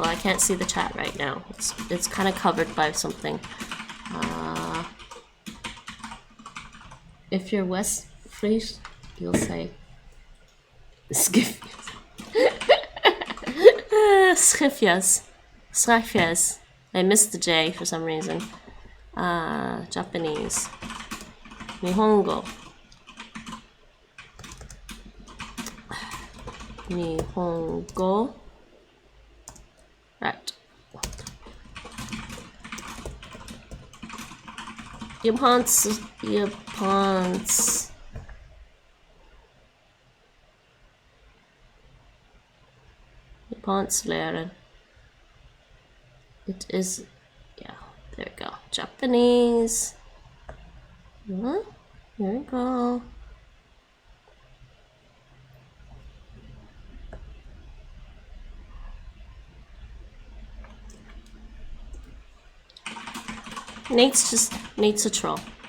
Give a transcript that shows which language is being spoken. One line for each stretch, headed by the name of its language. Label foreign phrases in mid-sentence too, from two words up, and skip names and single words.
English: I can't see the chat right now. It's kind of covered by something. If you're West Fries, you'll say Schifjes. Schifjes. Schifjes. I missed the J for some reason. Japanese. Nihongo. Nihongo. Right. Japans.
Dutch: Japans leren.
English: It is, yeah, there we go. Japanese. Here we go. Nate's a troll.